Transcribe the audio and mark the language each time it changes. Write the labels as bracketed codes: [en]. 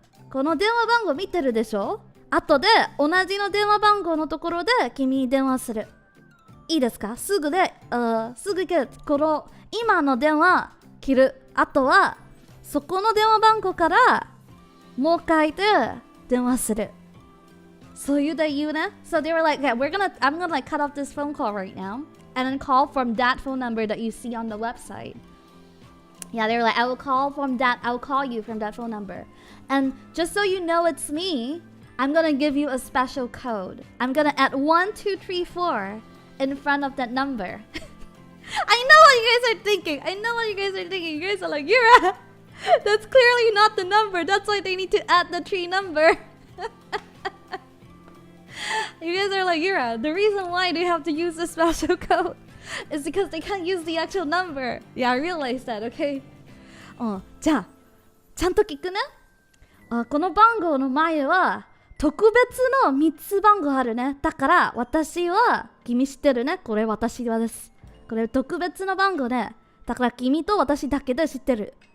[ja] この電話番号見てるでしょ？あとで、同じの電話番号のところで君に電話する。いいですか？すぐ切る。この今の電話切る。あとはそこの電話番号からもう一回で電話する。そういうで言うね。 [en] So they were like, okay, I'm gonna like cut off this phone call right now and then call from that phone number that you see on the website. Yeah, they were like, I'll call you from that phone number. And just so you know it's me, I'm gonna give you a special code. I'm gonna add 1, 2, 3, 4 in front of that number. I know what you guys are thinking. You guys are like, Yura, that's clearly not the number. That's why they need to add the 3 number. You guys are like, Yura, the reason why they have to use the special code It's because they can't use the actual number. Yeah, I realized that, okay? [ja] じゃあ、ちゃんと聞くね。この番号の前は特別の3つ番号あるね。だから私は、君知ってるね。これ私はです。これ特別の番号ね。だから君と私だけで知ってる。